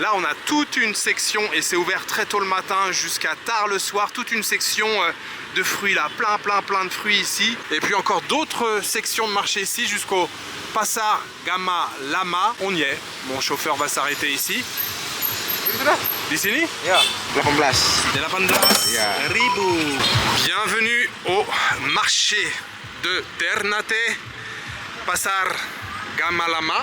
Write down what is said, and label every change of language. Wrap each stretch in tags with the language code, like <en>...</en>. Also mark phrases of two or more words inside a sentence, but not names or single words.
<fr>Là on a toute une section et c'est ouvert très tôt le matin jusqu'à tard le soir, toute une section de fruits là, plein de fruits ici, et puis encore d'autres sections de marché ici jusqu'au Pasar Gama Lama. On y est, mon chauffeur va s'arrêter ici.</fr> <id>Di sini? Ya, 18. 18 Ya. ribu.</id> <fr>Bienvenue au marché de Ternate, Pasar Gama Lama.</fr>